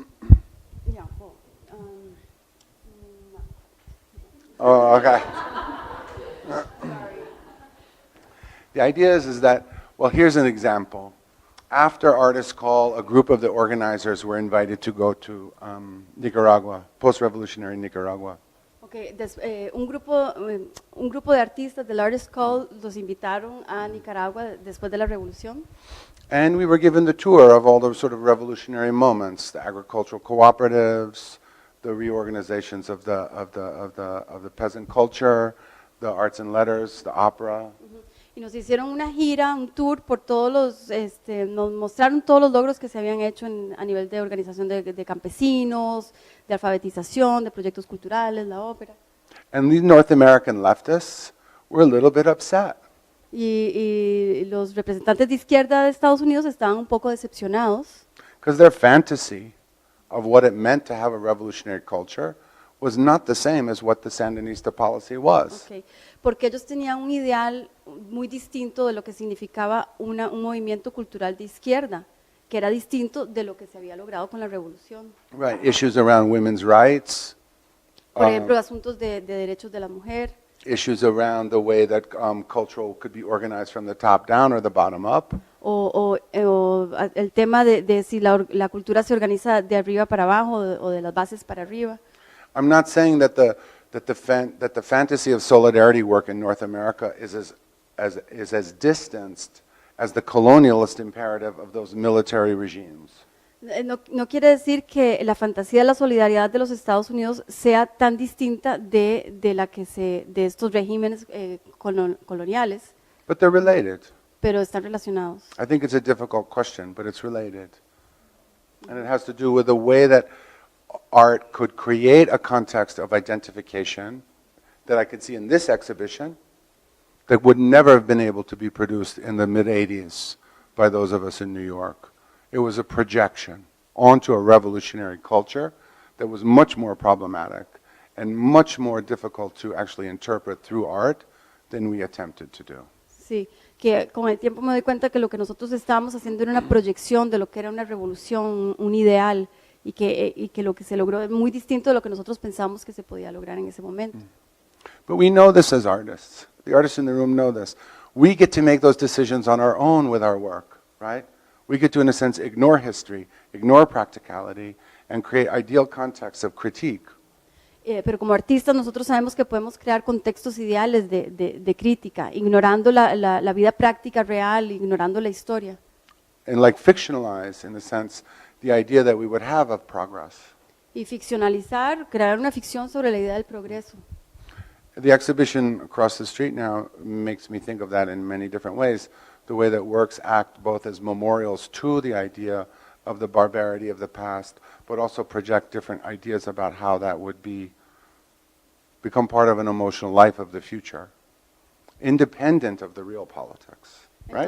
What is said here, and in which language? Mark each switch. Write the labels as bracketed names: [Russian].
[English] Yeah, well, no. Oh, okay. The idea is that, well, here's an example. After Artist Call, a group of the organizers were invited to go to Nicaragua, post-revolutionary Nicaragua. [Spanish] Okay, un grupo de artistas del Artist Call los invitaron a Nicaragua después de la revolución. [English] And we were given the tour of all those sort of revolutionary moments, the agricultural cooperatives, the reorganizations of the peasant culture, the arts and letters, the opera. [Spanish] Y nos hicieron una gira, un tour por nos mostraron todos los logros que se habían hecho a nivel de organización de campesinos, de alfabetización, de proyectos culturales, la ópera. [English] And these North American leftists were a little bit upset. [Spanish] Y los representantes de izquierda de Estados Unidos estaban un poco decepcionados. [English] Because their fantasy of what it meant to have a revolutionary culture was not the same as what the Sandinista policy was. Okay. [Spanish] Porque ellos tenían un ideal muy distinto de lo que significaba un movimiento cultural de izquierda, que era distinto de lo que se había logrado con la revolución. [English] Right, issues around women's rights. [Spanish] Por ejemplo, asuntos de derechos de la mujer. [English] Issues around the way that cultural could be organized from the top down or the bottom up. [Spanish] O el tema de si la cultura se organiza de arriba para abajo o de las bases para arriba. [English] I'm not saying that the fantasy of solidarity work in North America is as distanced as the colonialist imperative of those military regimes. [Spanish] No quiere decir que la fantasía de la solidaridad de los Estados Unidos sea tan distinta de estos regímenes coloniales. [English] But they're related. [Spanish] Pero están relacionados. [English] I think it's a difficult question, but it's related. And it has to do with the way that art could create a context of identification that I could see in this exhibition that would never have been able to be produced in the mid-'80s by those of us in New York. It was a projection onto a revolutionary culture that was much more problematic and much more difficult to actually interpret through art than we attempted to do. [Spanish] Sí, que con el tiempo me doy cuenta que lo que nosotros estábamos haciendo era una proyección de lo que era una revolución, un ideal, y que lo que se logró es muy distinto de lo que nosotros pensamos que se podía lograr en ese momento. [English] But we know this as artists. The artists in the room know this. We get to make those decisions on our own with our work, right? We get to, in a sense, ignore history, ignore practicality, and create ideal contexts of critique. [Spanish] Pero como artistas nosotros sabemos que podemos crear contextos ideales de crítica, ignorando la vida práctica real, ignorando la historia. [English] And like fictionalize, in a sense, the idea that we would have of progress. [Spanish] Y ficcionalizar, crear una ficción sobre la idea del progreso. [English] The exhibition across the street now makes me think of that in many different ways. The way that works act both as memorials to the idea of the barbarity of the past, but also project different ideas about how that would become part of an emotional life of the future, independent of the real politics, right?